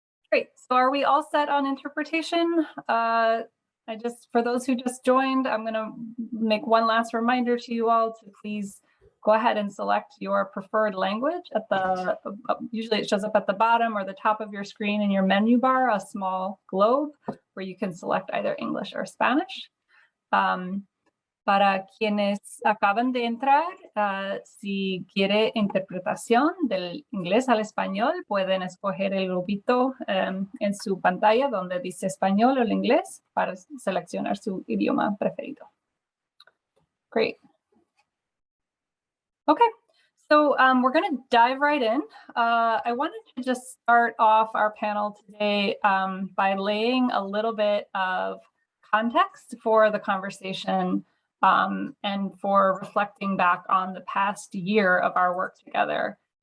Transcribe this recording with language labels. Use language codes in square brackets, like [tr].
[en] Great. So are we all set on interpretation? For those who just joined, I'm going to make one last reminder to you all to please go ahead and select your preferred language at the, usually it shows up at the bottom or the top of your screen in your menu bar, a small globe where you can select either English or Spanish. [es] Para quienes acaban de entrar, si quiere interpretación del inglés al español, pueden escoger el globito en su pantalla donde dice español o el inglés para seleccionar su idioma preferido. [en] Great. Okay, so we're going to dive right in. I wanted to just start off our panel today by laying a little bit of context for the conversation and for reflecting back on the past year of our work together.